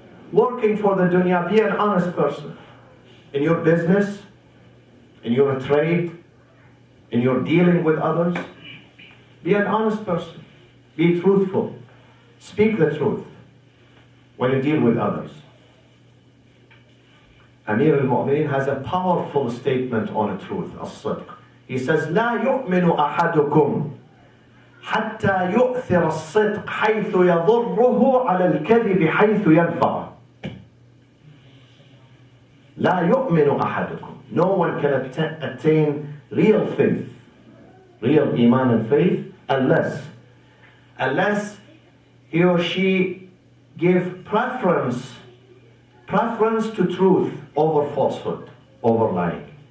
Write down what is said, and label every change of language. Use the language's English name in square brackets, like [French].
[English] Working for the dunya, be an honest person. In your business, in your trade, in your dealing with others, be an honest person. Be truthful. Speak the truth when you deal with others. Amir al-Mu'mineen has a powerful statement on the truth, as-sidq. He says, [Arabic] لا يؤمن أحدكم حتى يؤثر الصدق حيث يضره على الكذب حيث ينفعه. لا يؤمن أحدكم. [English] No one can attain real faith, real iman and faith, unless he or she give preference to truth over falsehood, over lying.